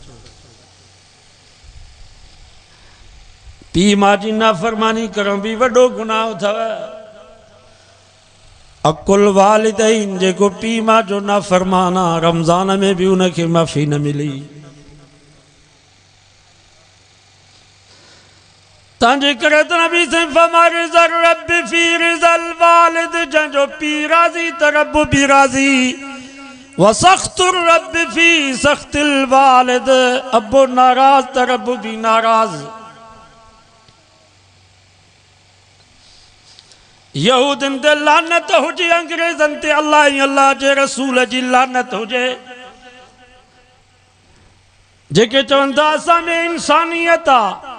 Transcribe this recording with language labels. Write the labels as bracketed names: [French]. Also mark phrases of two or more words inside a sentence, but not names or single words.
[Sindhi] पीउ माउ जी नाफ़रमानी करण बि वॾो गुनाह अथव। [Arabic] عقوق الوالدين, [Sindhi] जेको पीउ माउ जो नाफ़रमान आहे, रमज़ान में बि उनखे माफ़ी न मिली। तंहिंजे करे त नबी से फरमा [Arabic] رضا الرب في رضا الوالد, [Sindhi] जंहिंजो पीउ राज़ी त रब बि राज़ी। [Arabic] وسخط الرب في سخط الوالد, [Sindhi] अबो नाराज़ त रब बि नाराज़। यहूदन ते लानत हुजे, अंग्रेज़न ते अल्लाह ऐं अल्लाह जे रसूल जी लानत हुजे, जेके चवनि था असां में इंसानियत आहे।